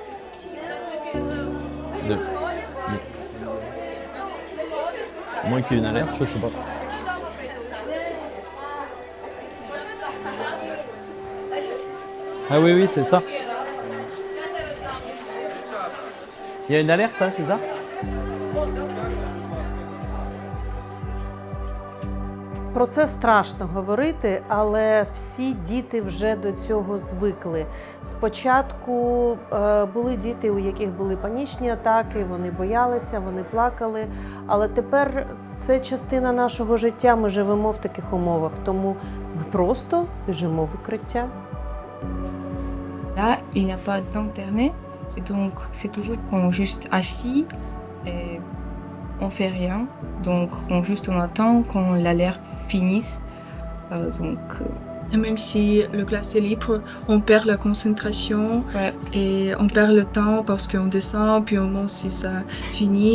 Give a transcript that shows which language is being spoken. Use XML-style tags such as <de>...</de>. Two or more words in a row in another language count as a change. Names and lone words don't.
<fr>Moins qu'il y ait une alerte, je ne sais pas. Ah oui, oui, c'est ça. Il y a une alerte, hein, c'est ça?</fr> <uk>Про це страшно говорити, але всі діти вже до цього звикли. Спочатку були діти, у яких були панічні атаки, вони боялися, вони плакали. Але тепер це частина нашого життя, ми живемо в таких умовах, тому ми просто біжимо в укриття.</uk> <fr>Là, il n'y a pas d'internet, donc c'est toujours qu'on est juste assis et on fait rien. Donc on attend quand l'alerte finisse. Et même si le classe est libre, on perd la concentration et on perd le temps parce qu'on descend puis on monte si ça finit.</fr>